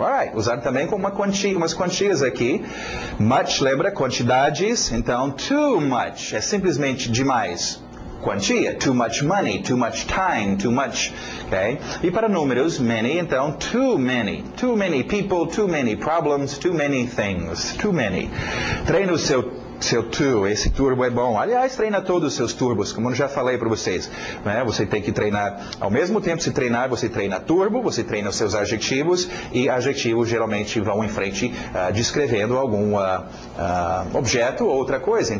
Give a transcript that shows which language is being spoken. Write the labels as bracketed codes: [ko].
[pt] Alright, usado também com umas quantias aqui. Much, lembra? Quantidades. Então, too much é simplesmente demais. Quantia, [en] too much money, too much [pt] time, too much, ok? E para números, [en] many, então, too many people, too many problems, too many things, too many. [pt] Treine o seu to, esse turbo é bom. Aliás, treina todos os seus turbos, como eu já falei para vocês, né? Você tem que treinar, ao mesmo tempo se treinar, você treina turbo, você treina os seus adjetivos, e adjetivos geralmente vão em frente descrevendo algum objeto ou outra coisa.